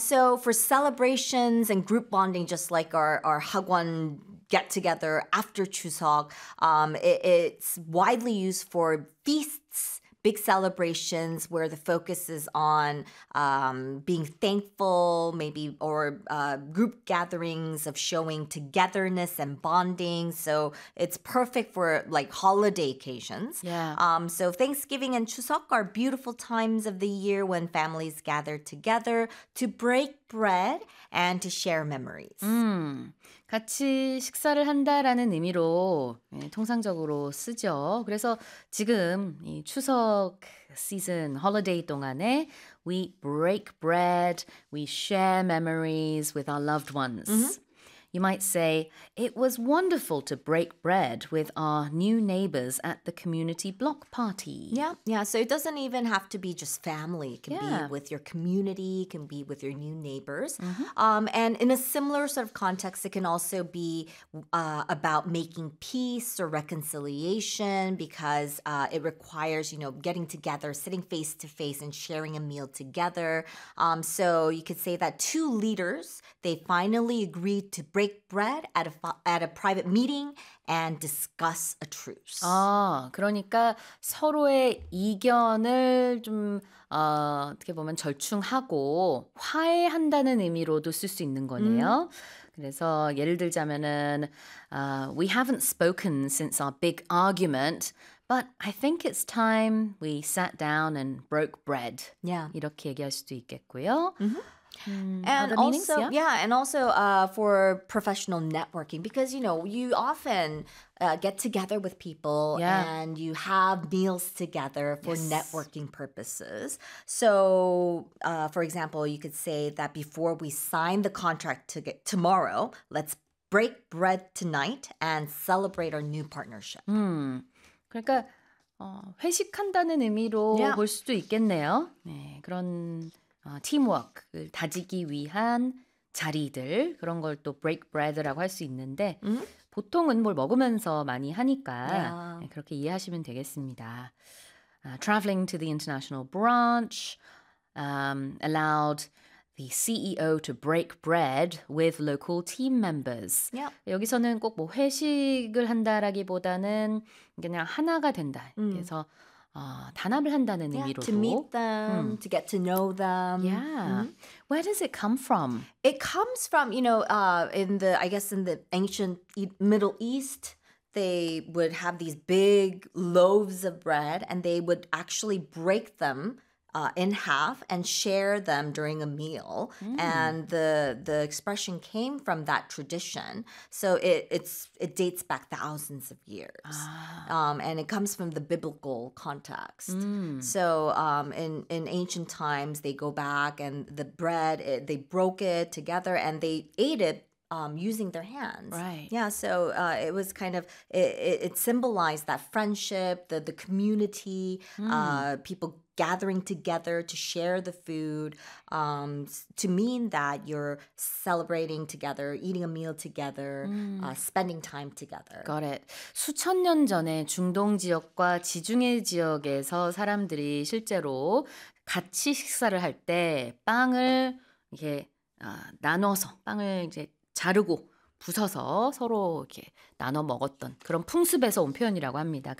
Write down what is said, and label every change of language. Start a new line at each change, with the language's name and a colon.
English: So for celebrations and group bonding, just like our Hagwon get together after Chuseok, it's widely used for feasts, big celebrations where the focus is on being thankful, maybe, or group gatherings of showing togetherness and bonding. So it's perfect for like holiday occasions. Yeah. So Thanksgiving and Chuseok are beautiful times of the year when families gather together to break bread and to share memories.
Korean: 같이 식사를 한다라는 의미로 예, 통상적으로 쓰죠. 그래서 지금 이 추석 시즌,
English: holiday
Korean: 동안에
English: we break bread, we share memories with our loved ones. Mm-hmm. You might say, it was wonderful to break bread with our new neighbors at the community block party. Yeah, yeah. So it doesn't even have to be just family. It can be with your community, it can be with your new neighbors. Mm-hmm. And in a similar sort of context, it can also be about making peace or reconciliation because it requires, you know, getting together, sitting face to face and sharing a meal together. So you could say that two leaders, they finally agreed to break bread at a private meeting and discuss a truce.
Korean: 아, 그러니까 서로의 이견을 좀 어떻게 보면 절충하고 화해한다는 의미로도 쓸 수 있는 거네요. 그래서 예를 들자면은
English: we haven't spoken since our big argument. But I think it's time we sat down and broke bread. Yeah.
Korean: 이렇게 얘기할 수도 있겠고요. Mm-hmm.
English: And also, for professional networking, because, you know, you often get together with people and you have meals together for networking purposes. So, for example, you could say that before we sign the contract tomorrow, let's break bread tonight and celebrate our new partnership.
Korean: 그러니까 회식한다는 의미로 볼 수도 있겠네요. 네, 그런 팀워크를 다지기 위한 자리들, 그런 걸 또
English: break bread
Korean: 라고 할 수 있는데 mm-hmm. 보통은 뭘 먹으면서 많이 하니까
English: yeah.
Korean: 그렇게 이해하시면 되겠습니다.
English: Traveling to the international branch allowed the CEO to break bread with local team members. Yeah.
Korean: 여기서는 꼭 뭐 회식을 한다라기보다는 그냥 하나가 된다. 그래서 단합을 한다는 의미로도.
English: To meet them, to get to know them. Yeah. Mm-hmm. Where does it come from? It comes from, you know, in the ancient Middle East, they would have these big loaves of bread and they would actually break them in half and share them during a meal. Mm. And the expression came from that tradition. So it dates back thousands of years. Ah. And it comes from the biblical context. Mm. So in ancient times, they go back and the bread, they broke it together and they ate it using their hands. Right. Yeah, so it was kind of, it symbolized that friendship, the community, people gathering together to share the food, to mean that you're celebrating together, eating a meal together, spending time together. Got it.
Korean: 수천 년 전에 중동 지역과 지중해 지역에서 사람들이 실제로 같이 식사를 할 때 빵을 이렇게 나눠서 빵을 이제 자르고 부서서 서로 이렇게 나눠 먹었던 그런 풍습에서 온 표현이라고 합니다.